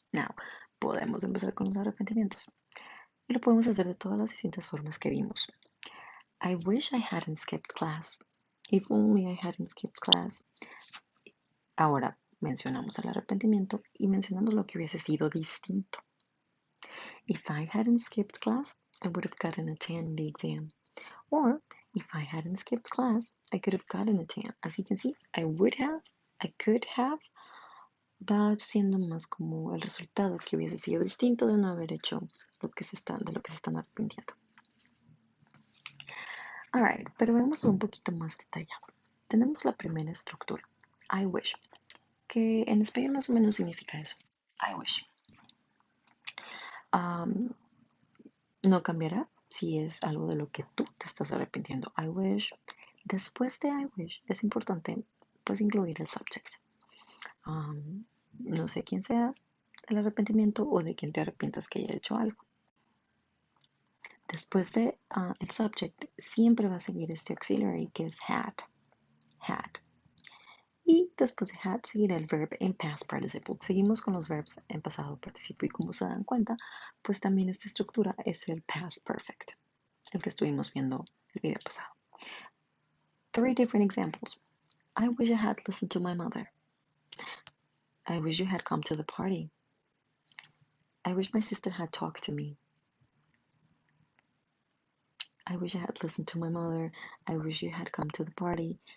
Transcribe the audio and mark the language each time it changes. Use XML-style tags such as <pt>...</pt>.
<es>Now, podemos empezar con los arrepentimientos. Y lo podemos hacer de todas las distintas formas que vimos.</es> <en>I wish I hadn't skipped class. If only I hadn't skipped class.</en> <es>Ahora mencionamos el arrepentimiento y mencionamos lo que hubiese sido distinto.</es> <en>If I hadn't skipped class, I would have gotten a 10 in the exam. Or, if I hadn't skipped class, I could have gotten a 10. As you can see, I would have, I could have,</en> <es>va siendo más como el resultado que hubiese sido distinto de no haber hecho de lo que se están arrepintiendo. Alright, pero veámoslo un poquito más detallado. Tenemos la primera estructura, I wish, que en español más o menos significa eso, I wish. No cambiará si es algo de lo que tú te estás arrepintiendo. I wish. Después de I wish es importante pues incluir el subject. No sé quién sea el arrepentimiento o de quién te arrepientas que haya hecho algo. Después de el subject siempre va a seguir este auxiliary que es had. Had. Y después de had seguirá el verb en past participle. Seguimos con los verbs en pasado participo y como se dan cuenta, pues también esta estructura es el past perfect, el que estuvimos viendo el video pasado.</es> <en>3 different examples. I wish I had listened to my mother. I wish you had come to the party. I wish my sister had talked to me. I wish I had listened to my mother. I wish you had come to the party.</en>